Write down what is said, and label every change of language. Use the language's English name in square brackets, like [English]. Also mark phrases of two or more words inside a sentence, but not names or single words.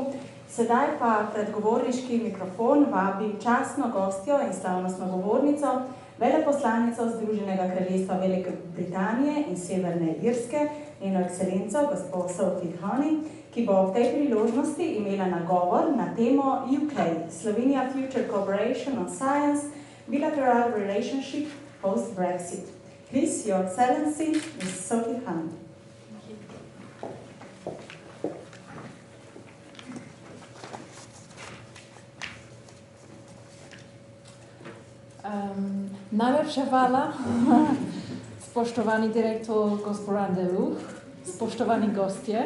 [Slovenian] Sedaj pa predgovorniški mikrofon vabi častno gostjo in slavnostno govornico, veleposlanico Združenega kraljestva Velike Britanije in Severne Irske, njeno ekscelenco, gospod Sophie Honey, ki bo ob tej priložnosti imela nagovor na temo [English] UK, Slovenia Future Cooperation on Science, Bilateral Relationship Post-Brexit. Please, Your Excellency, Ms. Sophie Honey. [Slovenian] Najlepša hvala, spoštovani direktor gospod Anderluh, spoštovani gostje.